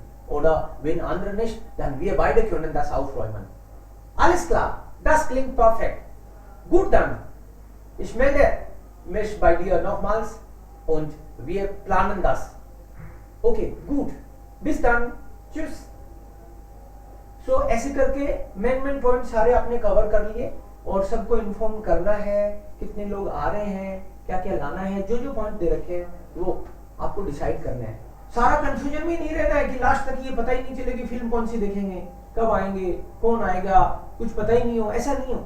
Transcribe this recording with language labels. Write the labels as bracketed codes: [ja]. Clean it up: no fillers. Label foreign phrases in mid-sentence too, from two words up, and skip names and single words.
[de] Oder wenn andere nicht, dann wir beide können das aufräumen. Alles klar, das klingt perfekt. Gut dann, ich melde mich bei dir nochmals und wir planen das. Okay, gut. bis dann, चुस। [hi] सो ऐसे करके [en] main point [hi] सारे आपने कवर कर लिए और सबको इन्फॉर्म करना है कितने लोग आ रहे हैं, क्या क्या लाना है, जो जो पॉइंट दे रखे हैं वो आपको डिसाइड करना है। सारा कंफ्यूजन में नहीं रहना है कि लास्ट तक ये पता ही नहीं चलेगी फिल्म कौन सी देखेंगे, कब आएंगे, कौन आएगा, कुछ पता ही नहीं हो, ऐसा नहीं हो।